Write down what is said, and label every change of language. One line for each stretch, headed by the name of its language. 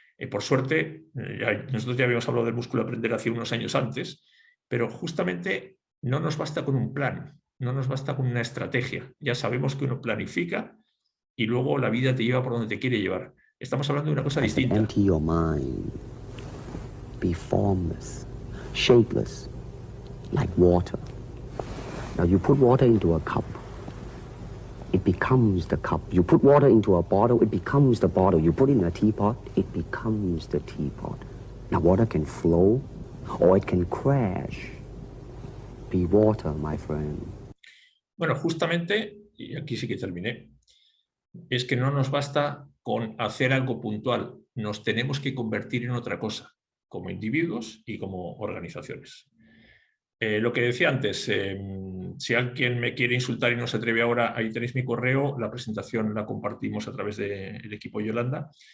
Spanish: Por suerte, nosotros ya habíamos hablado del músculo aprender hace unos años antes, pero justamente no nos basta con un plan, no nos basta con una estrategia. Ya sabemos que uno planifica y luego la vida te lleva por donde te quiere llevar. Estamos hablando de una cosa distinta.
English: Empty your mind. Be formless, shapeless, like water. Now you put water into a cup, it becomes the cup. You put water into a bottle, it becomes the bottle. You put it in a teapot, it becomes the teapot. Now water can flow or it can crash. Be water, my friend.
Spanish: Bueno, justamente, y aquí sí que terminé, es que no nos basta con hacer algo puntual, nos tenemos que convertir en otra cosa, como individuos y como organizaciones. Lo que decía antes, si alguien me quiere insultar y no se atreve ahora, ahí tenéis mi correo, la presentación la compartimos a través del equipo Yolanda.